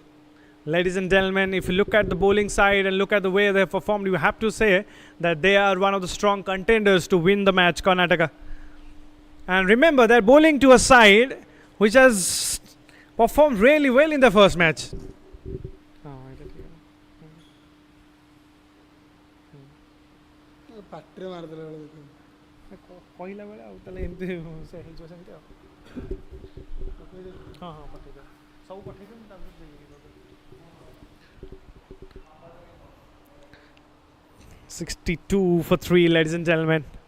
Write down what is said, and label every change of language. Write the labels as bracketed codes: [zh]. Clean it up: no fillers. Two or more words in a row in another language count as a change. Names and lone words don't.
[en] Ladies and gentlemen, if you look at the bowling side and look at the way they have performed, you have to say that they are one of the strong contenders to win the match, Karnataka. And remember, they're bowling to a side which has performed really well in the first match. [or] କହିଲା ବେଳେ ଆଉ ତାହେଲେ ଏମିତି ସେ ହେଇଯିବ ସେମିତି ଆଉ ହଁ ହଁ ପଠେଇଦେବେ ସବୁ ପଠେଇଦେବେ ତାପରେ [en] 62 for 3, ladies and gentlemen.